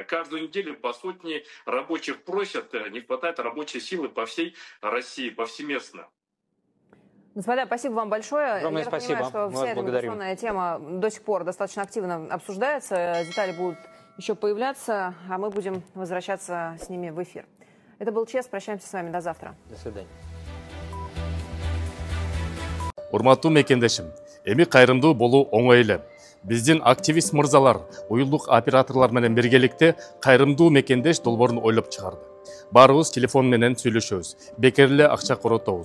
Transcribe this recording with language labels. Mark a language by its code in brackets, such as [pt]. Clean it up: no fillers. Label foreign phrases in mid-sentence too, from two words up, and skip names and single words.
[ru] Каждую неделю по сотне рабочих просят, не хватает рабочей силы по всей России, повсеместно. Господа, спасибо вам большое. Огромное Я спасибо. понимаю, что Мы вся вас эта благодарим. миграционная тема до сих пор достаточно активно обсуждается. Детали будут еще появляться, а мы будем возвращаться с ними в эфир. Это был ЧС. Прощаемся с вами до завтра. До свидания. [ky] Урматтуу мекендешим, эми кайрымдуу болуу оңой эле. Биздин активист мырзалар, уюлдук операторлор менен биргеликте кайрымдуу мекендеш долбоорун ойлоп чыгарды. Баарыбыз телефон менен сүйлөшөбүз, бекер эле акча коротобуз.